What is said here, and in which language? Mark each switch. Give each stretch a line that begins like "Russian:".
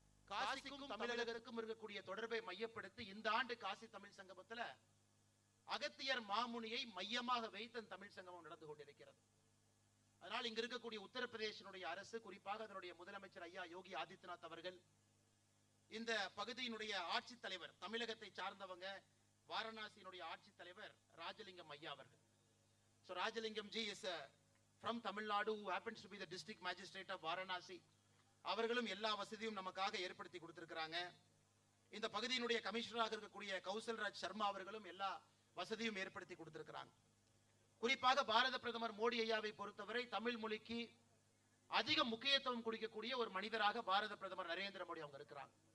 Tamil: காசிக்கும் தமிழகத்துக்கும் இருக்கக்கூடிய தொடர்பை மையப்படுத்தி இந்த ஆண்டு காசி தமிழ் சங்கமத்துல அகத்தியர் மாமுனியை மையமாக வைத்து தமிழ் சங்கமம் நடந்து கொண்டிருக்கிறது. அதனால் இங்க இருக்கக்கூடிய உத்தரப்பிரதேசனுடைய அரசு, குறிப்பாக அதனுடைய முதலமைச்சர் ஐயா யோகி ஆதித்யநாத் அவர்கள், இந்த பகுதியினுடைய ஆட்சி தலைவர், தமிழகத்தை சார்ந்தவங்க, வாரணாசியினுடைய ஆட்சி தலைவர் ராஜலிங்கம் ஐயா அவர்கள்.
English: So Rajalingam ji is from Tamil Nadu, who happens to be the district magistrate of Varanasi.
Tamil: அவர்களும் எல்லா வசதியும் நமக்காக ஏற்படுத்தி கொடுத்திருக்கிறாங்க. இந்த பகுதியினுடைய கமிஷனராக இருக்கக்கூடிய கௌசல்ராஜ் சர்மா அவர்களும் எல்லா வசதியும் ஏற்படுத்தி கொடுத்திருக்கிறாங்க. குறிப்பாக பாரத பிரதமர் மோடி ஐயாவை பொறுத்தவரை தமிழ் மொழிக்கு அதிக முக்கியத்துவம் கொடுக்கக்கூடிய ஒரு மனிதராக பாரத பிரதமர் நரேந்திர மோடி அவங்க இருக்கிறாங்க.